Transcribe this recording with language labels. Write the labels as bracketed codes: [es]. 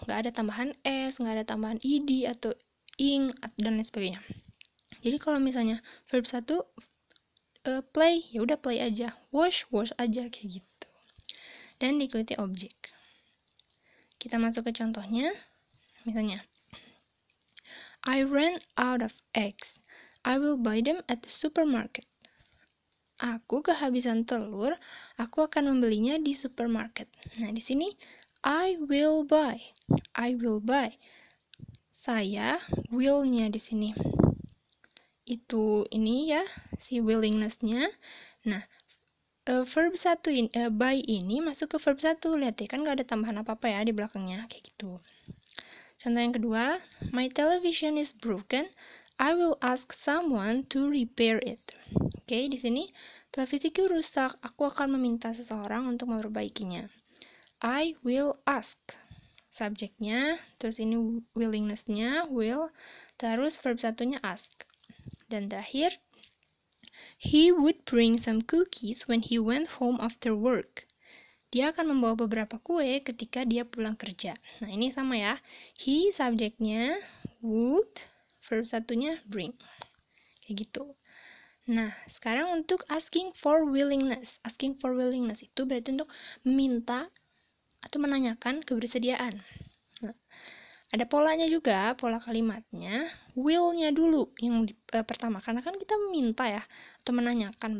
[id] Nggak ada tambahan s, nggak ada tambahan ed atau ing dan lain sebagainya. Jadi kalau misalnya verb 1 play, ya udah play aja. Wash aja kayak gitu. Dan diikuti objek. Kita masuk ke contohnya. Misalnya, [en] I ran out of eggs. I will buy them at the supermarket. [id] Aku kehabisan telur, aku akan membelinya di supermarket. Nah, di sini [en] I will buy. I will buy. [id] Saya will-nya di sini. Itu ini ya, si willingness-nya. Nah, verb 1 ini, buy ini masuk ke verb 1. Lihat ya, kan gak ada tambahan apa-apa ya di belakangnya, kayak gitu. Contoh yang kedua, [en] my television is broken. I will ask someone to repair it. [id] Oke, di sini televisiku rusak. Aku akan meminta seseorang untuk memperbaikinya. [en] I will ask. [id] Subjeknya, terus ini willingness-nya, will, terus verb satunya ask. Dan terakhir, [en] he would bring some cookies when he went home after work. [id] Dia akan membawa beberapa kue ketika dia pulang kerja. Nah, ini sama ya. He subjeknya, would, verb satunya bring. Kayak gitu. Nah, sekarang untuk asking for willingness. Asking for willingness itu berarti untuk meminta atau menanyakan kebersediaan. Nah, ada polanya juga, pola kalimatnya. Will-nya dulu yang pertama. Karena kan kita meminta ya, atau menanyakan.